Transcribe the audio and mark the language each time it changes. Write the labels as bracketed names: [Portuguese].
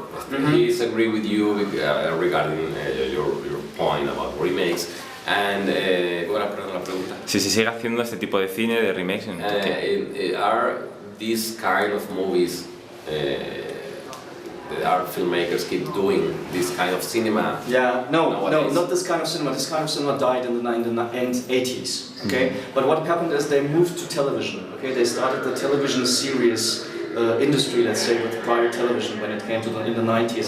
[English] Please agree with you regarding your point about remakes. [Spanish] And ¿cuál era la pregunta? Si se sigue haciendo este tipo de cine de remakes en Turquía. [English] Are these kind of movies that our filmmakers keep doing this kind of cinema? Yeah, no, not this kind of cinema. This kind of cinema died in the end 80s. Okay, but what happened is they moved to television. Okay, they started the television series industry, let's say, with prior television when it came to in the 90s.